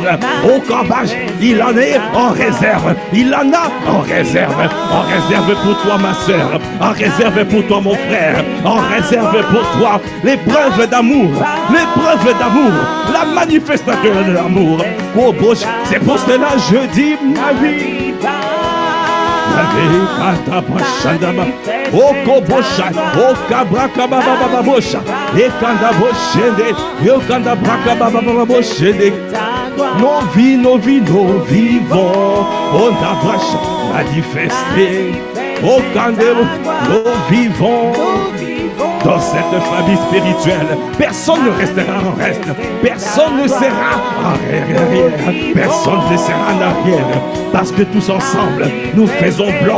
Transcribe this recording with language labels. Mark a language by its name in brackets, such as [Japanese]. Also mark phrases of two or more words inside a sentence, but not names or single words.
[French] Oh Kabrasha, il en est en réserve, il en a en réserve pour toi ma soeur, en réserve pour toi mon frère, en réserve pour toi les preuves d'amour, la manifestation de l'amour. Oh Bosch, c'est pour cela je dis ma vie. Oh Kobosha, oh Kabrakababababosha, et Kandaboshende, yo Kandabrakababababoshende. Nos vies vont, oh Nabrasha, manifester. Oh Kandebo, nos vivons dans cette famille spirituelle. Personne ne restera en reste. Personne ne sera en arrière. Personne ne sera en arrière. Parce que tous ensemble, nous faisons bloc.